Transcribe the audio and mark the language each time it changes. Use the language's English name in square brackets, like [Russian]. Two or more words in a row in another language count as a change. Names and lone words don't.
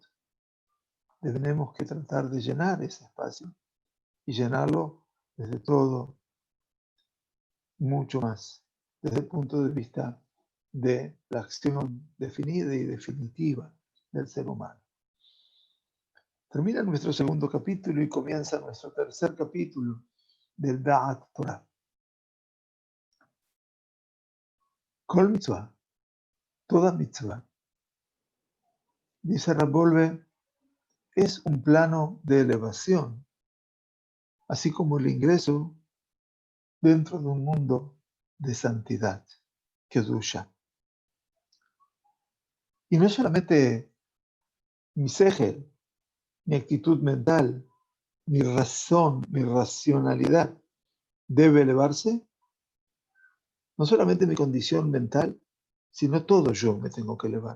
[Spanish] Tenemos que tratar de llenar ese espacio y llenarlo desde todo, mucho más, desde el punto de vista de la acción definida y definitiva del ser humano. Termina nuestro segundo capítulo y comienza nuestro tercer capítulo del Da'at Torah. [Hebrew] כל מצווה, [Spanish] toda mitzvah, dice Rav Wolbe, es un plano de elevación, así como el ingreso dentro de un mundo de santidad, kedusha. Y no solamente mi segel, mi actitud mental, mi razón, mi racionalidad debe elevarse, no solamente mi condición mental, sino todo yo me tengo que elevar.